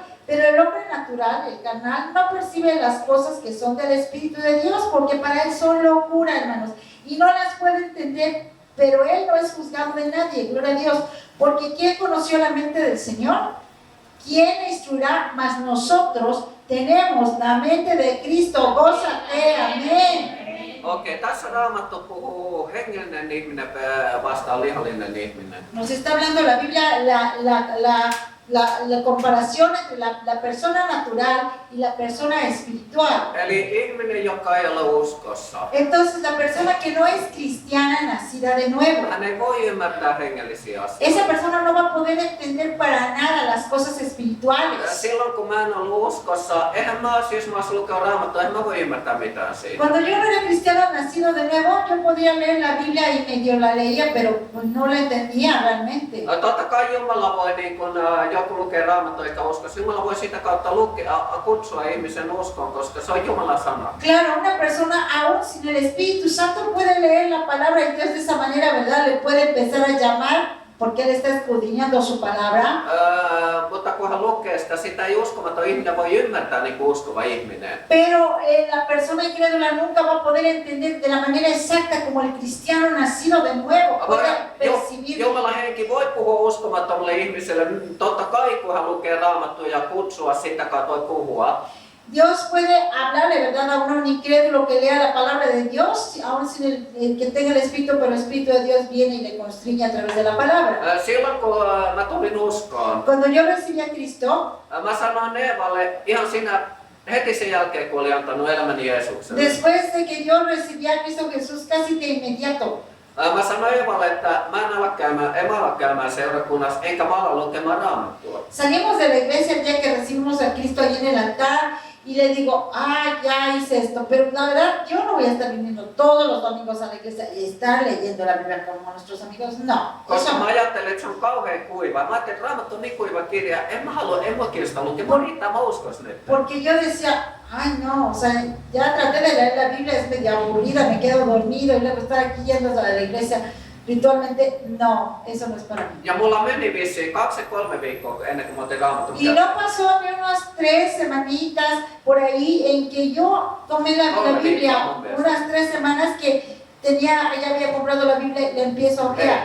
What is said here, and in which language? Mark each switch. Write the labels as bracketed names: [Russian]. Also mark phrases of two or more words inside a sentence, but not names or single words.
[Spanish] Pero el hombre natural, el carnal, no percibe las cosas que son del Espíritu de Dios, porque para él son locura, hermanos, y no las puede entender, pero él no es juzgado de nadie, gloria a Dios, porque ¿quién conoció la mente del Señor? ¿Quién le instruirá? Mas nosotros tenemos la mente de Cristo, gózate, amén. [Finnish] Okei, tässä Raamattu puhuu hengellinen ihminen vastaan lihallinen ihminen. [Spanish] Nos está hablando la Biblia, la comparación entre la persona natural y la persona espiritual. [Finnish] Eli ihminen, joka ei ole uskossa. [Spanish] Entonces la persona que no es cristiana, nacida de nuevo, [Finnish] Hän ei voi ymmärtää hengellisiä asioita. [Spanish] esa persona no va a poder entender para nada las cosas espirituales. [Finnish] Silloin kun mä en ollut uskossa, eihän mä siis mä olisi lukenut Raamattua, en mä voi ymmärtää mitään siitä. [Spanish] Cuando yo no era cristiano nacido de nuevo, yo podía leer la Biblia y medio la leía, pero pues no la entendía realmente. [Finnish] Totta kai Jumala voi, niin kun joku lukee Raamattua eikä uskossa, Jumala voi sitä kautta kutsua ihmisen uskoon, koska se on Jumalan sana. [Spanish] Claro, una persona aún sin el Espíritu Santo puede leer la palabra de Dios de esa manera, ¿verdad? Le puede empezar a llamar porque él está escudriñando su palabra. [Finnish] Mutta kun hän lukee sitä ei uskomaton ihminen voi ymmärtää niin kuin uskova ihminen. [Spanish] Pero la persona incrédula nunca va a poder entender de la manera exacta como el cristiano nacido de nuevo puede percibir. [Finnish] Jumalan henki voi puhua uskomattomalle ihmiselle, totta kai kun hän lukee Raamattua ja kutsua sitä kautta voi puhua. [Spanish] Dios puede hablarle, ¿verdad?, a un incrédulo que lea la palabra de Dios, aún sin el que tenga el Espíritu, pero el Espíritu de Dios viene y le constriñe a través de la palabra. [Finnish] Silloin kun mä tulin uskoon, [Spanish] Cuando yo recibí a Cristo, [Finnish] mä sanoin Eevalle ihan siinä heti sen jälkeen, kun oli antanut elämäni Jeesukselle. [Spanish] después de que yo recibí a Cristo Jesús casi de inmediato, [Finnish] Mä sanoin Eevalle, että en mä ala käymään seurakunnassa, enkä mä ala lukemaan Raamattua. [Spanish] salimos de la iglesia el día que recibimos a Cristo allí en el altar y le digo, ya hice esto, pero la verdad yo no voy a estar viniendo todos los domingos a la iglesia y estar leyendo la Biblia como nuestros amigos, no. [Finnish] Koska mä ajattelen, että se on kauhean kuiva. Mä ajattelin, että Raamattu on niin kuiva kirja, en mä kiinnosta lukemaan, riittää mä uskos nyt. [Spanish] Porque yo decía, ay no, o sea, ya traté de leer la Biblia, es medio aburrida, me quedo dormido y luego estar aquí yendo a la iglesia ritualmente, no, eso no es para mí. [Finnish] Ja mulla meni vissiin 2-3 viikkoa ennen kuin mä otin Raamatun [Spanish] Y no pasó ni unas 3 semanitas por ahí en que yo tomé la Biblia, unas 3 semanas que ella había comprado la Biblia y la empiezo a leer.